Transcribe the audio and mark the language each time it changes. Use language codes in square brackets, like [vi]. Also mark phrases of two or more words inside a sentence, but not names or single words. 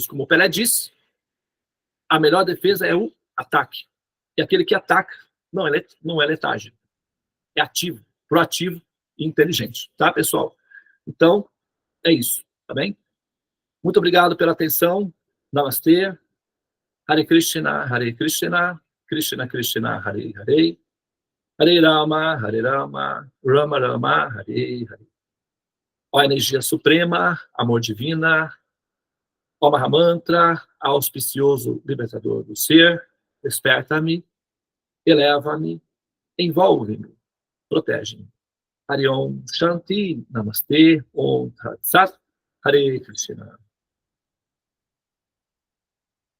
[pt] Como o Pelé disse, a melhor defesa é o ataque. E aquele que ataca não é letárgico. É ativo, proativo e inteligente. Tá, pessoal? Então, é isso. Tá bem? Muito obrigado pela atenção. Namastê. [sa] हरे कृष्ण कृष्ण कृष्ण हरे हरे. हरे राम राम राम हरे हरे. [pt] Ó energia suprema, amor divina, ó Mahamantra, auspicioso libertador do ser, desperta-me, eleva-me, envolve-me, protege-me. [sa] हरि ॐ शान्ति नमस्ते ॐ तत् सत् हरे कृष्ण.